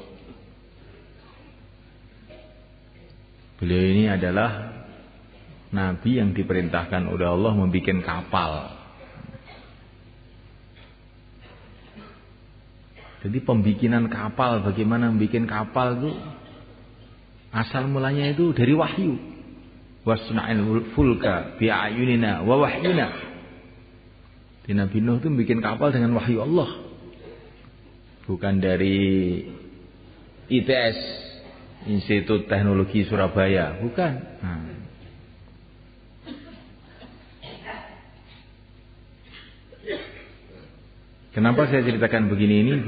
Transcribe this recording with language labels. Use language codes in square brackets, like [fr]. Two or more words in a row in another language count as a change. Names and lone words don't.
[id] Beliau ini adalah nabi yang diperintahkan oleh Allah membikin kapal. Jadi pembikinan kapal, bagaimana membikin kapal itu asal mulanya itu dari wahyu. [ar] Wasna'il fulka bi'ayunina wa wahyina. [id] Di Nabi Nuh itu bikin kapal dengan wahyu Allah. Bukan dari ITS, Institut Teknologi Surabaya, bukan. Kenapa saya ceritakan begini ini?